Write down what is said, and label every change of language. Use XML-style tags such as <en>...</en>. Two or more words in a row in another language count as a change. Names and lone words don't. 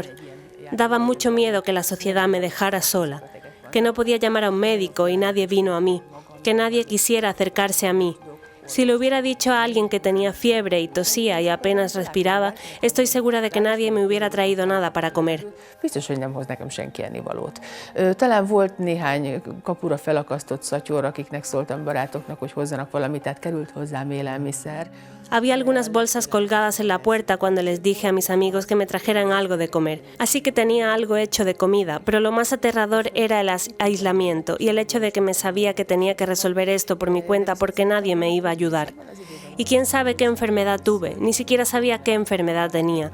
<es>Daba mucho miedo que la sociedad me dejara sola, que no podía llamar a un médico y nadie vino a mí, que nadie quisiera acercarse a mí. Si le hubiera dicho a alguien que tenía fiebre y tosía y apenas respiraba, estoy segura de que nadie me hubiera traído nada para comer.</es> <hu>Biztos, hogy nem hoz nekem senki ennivalót. Talán volt néhány kapura felakasztott szatyor, akiknek szóltam barátoknak, hogy hozzanak valamit, tehát került hozzám élelmiszer.</hu> <es>Había algunas bolsas colgadas en la puerta cuando les dije a mis amigos que me trajeran algo de comer, así que tenía algo hecho de comida, pero lo más aterrador era el aislamiento y el hecho de que me sabía que tenía que resolver esto por mi cuenta porque nadie me iba a ayudar. Y quién sabe qué enfermedad tuve, ni siquiera sabía qué enfermedad tenía.</es>